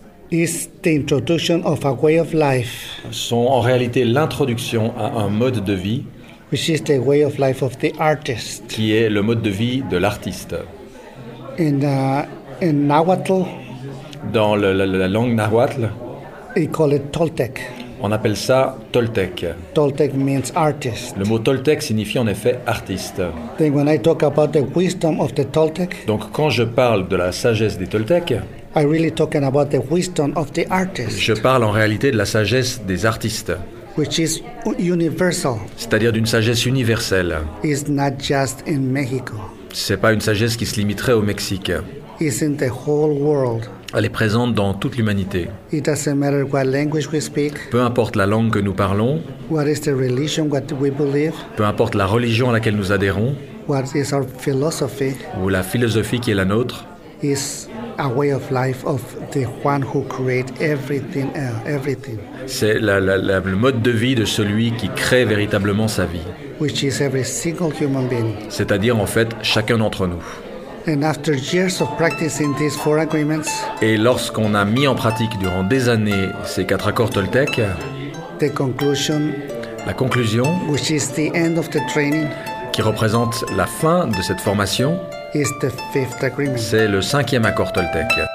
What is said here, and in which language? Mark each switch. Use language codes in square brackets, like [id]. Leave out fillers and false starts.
[en] is the introduction of a way of life, [fr] sont en réalité l'introduction à un mode de vie, [en] which is the way of life of the artist, [fr] qui est le mode de vie de l'artiste. [en] In Nahuatl, [fr] dans la langue Nahuatl, [en] they call it Toltec. [fr] On appelle ça Toltec. [en] Toltec means artist. [fr] Le mot Toltec signifie en effet artiste. [en] Then when I talk about the wisdom of the Toltec, [fr] donc quand je parle de la sagesse des Toltecs, [en] I really talking about the wisdom of the artist. [fr] Je parle en réalité de la sagesse des artistes. [en] Which is universal. [fr] C'est-à-dire d'une sagesse universelle. [en] It's not just in Mexico. [fr] C'est pas une sagesse qui se limiterait au Mexique. [en] It's in the whole world. [fr] Elle est présente dans toute l'humanité. [en] It doesn't matter what language we speak. [fr] Peu importe la langue que nous parlons. [en] What is the religion, what we believe. [fr] Peu importe la religion à laquelle nous adhérons. [en] What is our philosophy. [fr] Ou la philosophie qui est la nôtre. [en] It's a way of life of the one who created everything. Everything. [fr] C'est le mode de vie de celui qui crée véritablement sa vie. [en] Which is every single human being. [fr] C'est-à-dire, en fait, chacun d'entre nous. [en] And after years of practicing these four agreements, [fr] et lorsqu'on a mis en pratique durant des années ces quatre accords Toltec, [en] the conclusion, [fr] la conclusion, [en] which is the end of the training, [fr] qui représente la fin de cette formation, [en] is the fifth agreement. [fr] C'est le cinquième accord Toltec.